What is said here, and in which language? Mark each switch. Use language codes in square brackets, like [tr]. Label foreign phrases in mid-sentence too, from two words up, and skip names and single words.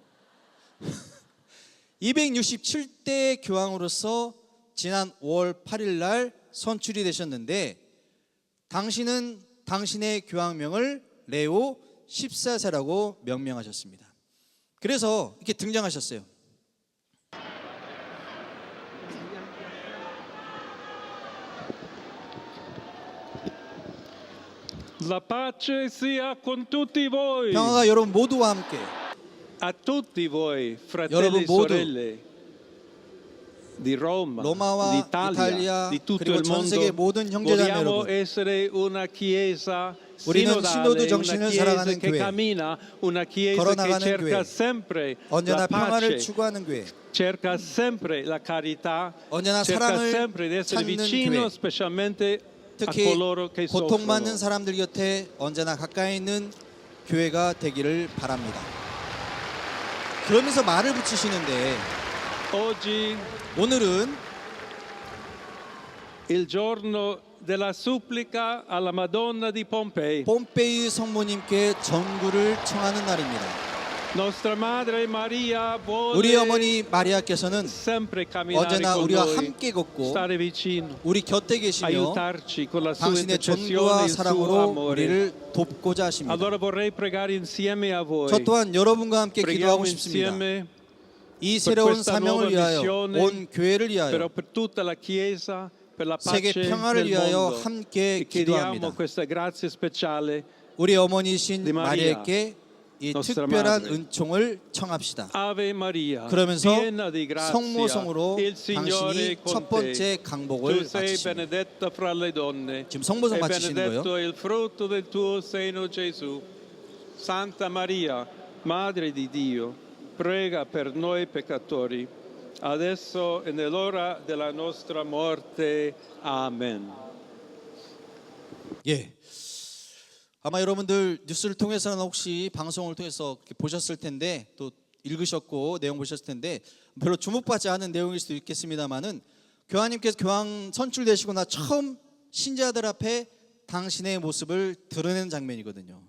[ko] 267대 교황으로서 지난 5월 8일 날 선출이 되셨는데 당신은 당신의 교황명을 레오 14세라고 명명하셨습니다. 그래서 이렇게 등장하셨어요. [it] La pace sia con tutti voi. [ko] 평화가 여러분 모두와 함께. [it] A tutti voi, fratelli [ko] 여러분 [it] e [ko] 모두. [it] sorelle. di Roma, [ko] 로마와 [it] d'Italia, [ko] 이탈리아 [it] di tutto [ko] 그리고 [it] il [ko] 전 세계 [it] mondo. [ko] 모든 형제자매 [it] Vogliamo [ko] 여러분, [it] essere una chiesa [ko] 우리는 [it] sinodale, [ko] 신호도 [it] una [ko] 정신을 [it] chiesa [ko] 살아가는 [it] che [ko] 교회, [it] cammina, una chiesa che [ko] 걸어나가는 [it] cerca [ko] 교회, [it] sempre [ko] 언제나 [it] la [ko] 평화를 [it] pace, [ko] 추구하는 교회, [it] cerca sempre la carità, [ko] 언제나 [it] cerca [ko] 사랑을 [it] sempre di essere [ko] 찾는 [it] vicino [ko] 교회, [it] specialmente a [ko] 특히 [it] coloro che [ko] 고통받는 [it] soffrono. [ko] 사람들 곁에 언제나 가까이 있는 교회가 되기를 바랍니다. 그러면서 말을 붙이시는데 [it] Oggi [ko] 오늘은 [it] il giorno della supplica alla Madonna di Pompei. [ko] 폼페이 성모님께 전구를 청하는 날입니다. [it] Nostra madre Maria [ko] 우리 [it] vuole [ko] 어머니 마리아께서는 [it] sempre camminare [ko] 언제나 [it] con [ko] 우리와 [it] noi, [ko] 함께 걷고 [it] stare vicino, [ko] 우리 곁에 계시며 [it] aiutarci con la sua [ko] 당신의 [it] intercessione e [ko] 전구와 [it] il suo [ko] 사랑으로 [it] amore. [ko] 우리를 돕고자 하십니다. [it] Allora vorrei pregare insieme a voi. [ko] 저 또한 여러분과 함께 기도하고 [it] Preghiamo [ko] 싶습니다. [it] insieme [ko] 이 [it] per [ko] 새로운 [it] questa [ko] 사명을 [it] nuova [ko] 위하여, [it] missione, [ko] 온 교회를 [it] però [ko] 위하여, [it] per tutta la Chiesa, per la [ko] 세계 [it] pace [ko] 평화를 [it] nel [ko] 위하여 [it] mondo. [ko] 함께 [it] E chiediamo [ko] 기도합니다. [it] questa grazia speciale. [ko] 우리 어머니신 디 마리아, 마리아께 이 [it] nostra [ko] 특별한 [it] madre. [ko] 은총을 청합시다. [it] Ave Maria, [ko] 그러면서 [it] piena di grazia, [ko] 성모성으로 [it] il Signore è [ko] 당신이 [it] con [ko] 첫 [it] te. [ko] 번째 [it] Tu [ko] 강복을 [it] sei [ko] 마치십니다. [it] benedetta fra le donne. [ko] 지금 성모성 [it] E [ko] 마치시는 거예요. [it] benedetto è il frutto del tuo seno, Gesù. Santa Maria, Madre di Dio, prega per noi peccatori, adesso e nell'ora della nostra morte. Amen. [ko] 예. 아마 여러분들 뉴스를 통해서는 혹시 방송을 통해서 이렇게 보셨을 텐데 또 읽으셨고 내용 보셨을 텐데 별로 주목받지 않은 내용일 수도 있겠습니다만은 교황님께서 교황 선출되시고 나 처음 신자들 앞에 당신의 모습을 드러낸 장면이거든요.